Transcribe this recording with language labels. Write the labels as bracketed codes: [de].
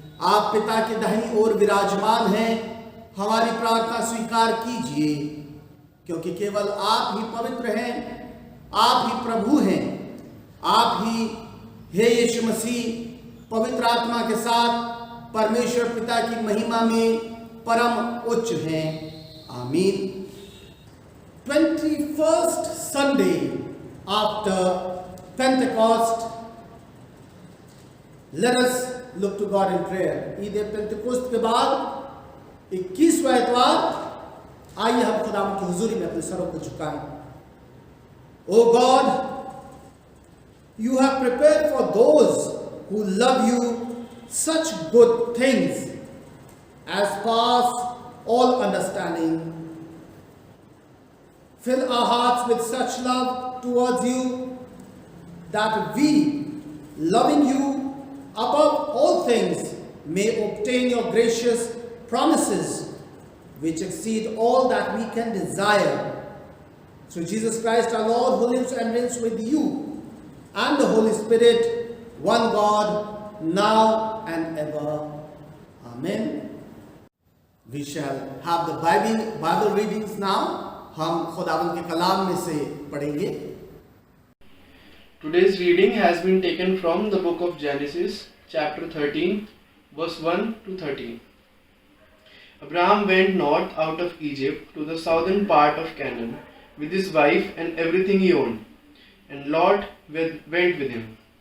[hi] आप पिता के दाहिनी ओर विराजमान हैं, हमारी प्रार्थना स्वीकार कीजिए, क्योंकि केवल आप ही पवित्र हैं, आप ही प्रभु हैं, आप ही हे यीशु मसीह पवित्र आत्मा के साथ परमेश्वर पिता की महिमा में परम उच्च हैं। आमीन। [en] 21st Sunday after Pentecost, let us look to God in prayer. [hi] Eid Pentecost के बाद 21वां इतवार, आइए हम खुदा की हुजूरी में अपने सरों को झुकाएं। [en] O God, you have prepared for those who love you such good things as pass all understanding. Fill our hearts with such love towards you that we, loving you above all things, may obtain your gracious promises which exceed all that we can desire. Through Jesus Christ our Lord, who lives and reigns with you and the Holy Spirit, one God, now and ever. Amen. We shall have the Bible readings now. [hi] हम खुदावंद के कलाम में से पढ़ेंगे। [en] Today's reading has been taken from the book of Genesis, chapter 13, verse 1 to 13. Abraham went north out of Egypt to the southern part of Canaan with his wife and everything he owned, and Lot went with him.